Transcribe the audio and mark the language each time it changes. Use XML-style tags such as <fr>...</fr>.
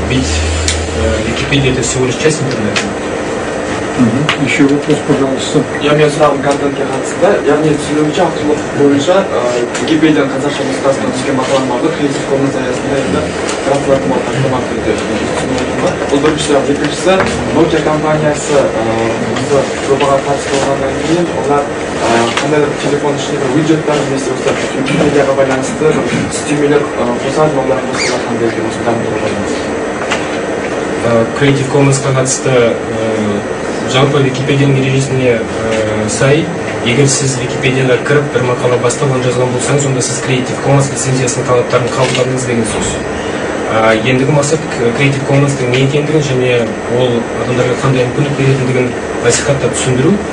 <ru>Ведь Википедия — это всего лишь часть интернета. Еще вопрос, пожалуйста. Я имею сразу</ru> <kk>контентке қатысты. Яғни түсінуімше авторлық бойынша Википедияның қазақша нұсқасына түскен мақалаларды Creative Commons аясында енді транслатор тастамақ түрде бұл біріншісі. Екіншісі, Nokia компаниясы осы жобаға қатысып болғаннан кейін олар қандай телефон ішіндегі виджеттер немесе осы Википедияға байланысты үстемелер қосады, олар қосылар қандай екен осы дамытуға байланысты. Creative Commons-ға қатысты жалпы Википедияның ережесіне сай, егер сіз Википедияға кіріп бір мақала бастап оны жазған болсаңыз, онда сіз Creative Commons лицензиясының талаптарын қабылдадыңыз деген сөз. Ендігі мақсат Creative Commons-тың не екендігін және ол адамдарға қандай мүмкіндік беретіндігін насихаттап түсіндіру.</kk>